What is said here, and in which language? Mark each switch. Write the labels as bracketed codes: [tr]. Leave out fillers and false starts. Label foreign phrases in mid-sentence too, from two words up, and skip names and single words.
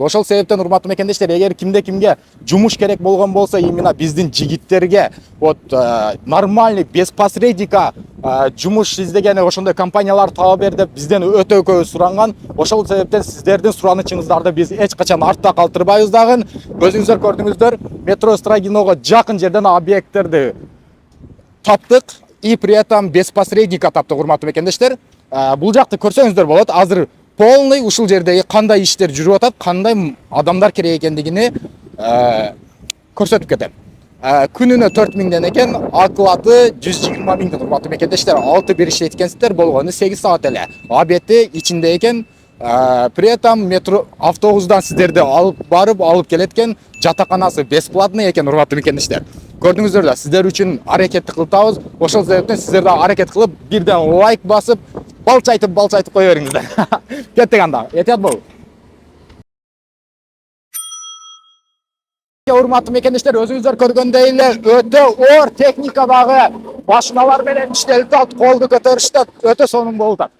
[ky] Ошол себептен урматтуу мекендештер, эгер кимге жумуш керек болгон болсо, именно биздин жигиттерге [ru] нормальный без посредника [ky] жумуш издеген ошондой компаниялар таба бер деп бизден өтө көп суранган. Ошол себептен сиздердин суранычыңыздарды биз эч качан артта калтырбайбыз дагы. Өзүңүздөр көрдүңүздөр, метро Строгиного жакын жерден объекттерди таптык [ru] и при этом без посредника [ky] таптык, урматтуу мекендештер. Бул жакты көрсөңүздөр болот. Азыр полный ушул жердеги кандай иштер жүрүп атат, кандай адамдар керек экендигини көрсөтүп кетем. Күнүнө 4000ден экен, акылаты 120 миңден, урматтуу мекендештер. 6 бир иштейт экенсиздер, болгону 8 саат эле. Обети ичинде экен. [ru] При этом [ky] метро автобустан сиздерди алып келет экен. Жатаканасы бесплатный экен, урматтуу мекендештер. Көрдүңүздөр да, сиздер үчүн аракетти кылып табыз. Ошол себептен сиздер да аракет кылып, бирден лайк басып, балчайтып кое бериңиздер. Кеттик анда. Этият болу. Урматтуу мекендештер, өзүңүздөр көргөндөй эле өтө оор техникадагы машиналар менен иштелип атат, колду көтөрүштү, өтө сонун болуп атат.